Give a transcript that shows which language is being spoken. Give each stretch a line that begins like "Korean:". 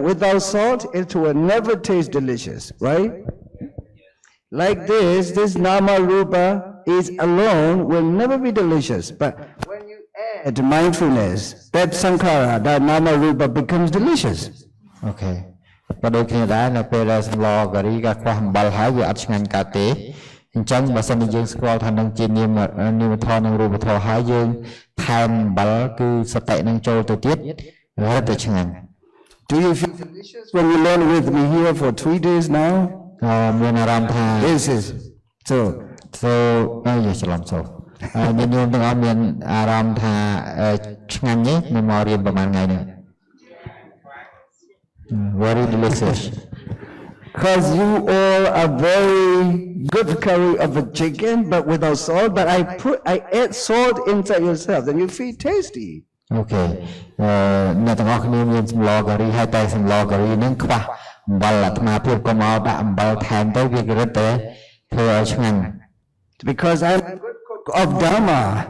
English: Without salt, it will never taste delicious, right? Like this Nama Rupa is alone will never be delicious. But when you add mindfulness, that sankhara, that Nama Rupa becomes delicious. Okay.
Khmer: បើដូចគ្នាដែរនៅពេលដែលសម្លការីក៏ខ្វះអំបិលហើយវាអត់ឆ្ងាញ់កើតទេអញ្ចឹងបើសិនជាយើងស្គាល់ថានឹងជានាមធម៌និងរូបធម៌ហើយយើងថែមអំបិលគឺសតិនឹងចូលទៅទៀតរត់ទៅឆ្ងាញ់
English: Do you feel delicious when you learn with me here for 3 days now?
Khmer: មានអារម្មណ៍ថា
English: This is so
Khmer: យកច្រឡំចូលមានញោមទាំងអស់មានអារម្មណ៍ថាឆ្ងាញ់ទេនៅមករៀនប្រហែលថ្ងៃនេះ
English: Very delicious. Because you all are very good curry of a chicken, but without salt. But I add salt inside yourself, then you feel tasty. Okay.
Khmer: អ្នកទាំងអស់គ្នាមានសម្លការីហើយតែសម្លការីនឹងខ្វះអំបិលអាត្មាភាពក៏មកដាក់អំបិលថែមទៅវារឹតតែធ្វើឲ្យឆ្ងាញ់
English: Because I'm a good cook of Dhamma.